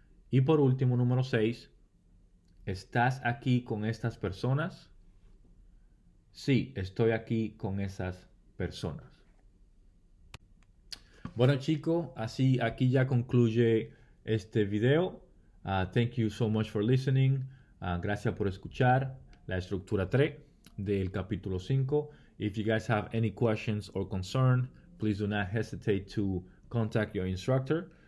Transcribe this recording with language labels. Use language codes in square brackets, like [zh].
[es] Y por último, número 6. ¿Estás aquí con estas personas? Sí, estoy aquí con esas personas. Bueno, chicos, así aquí ya concluye este video. [en] Thank you so much for listening. [es] Gracias por escuchar la estructura 3 del capítulo 5. [en] If you guys have any questions or concern, please do not hesitate to contact your instructor.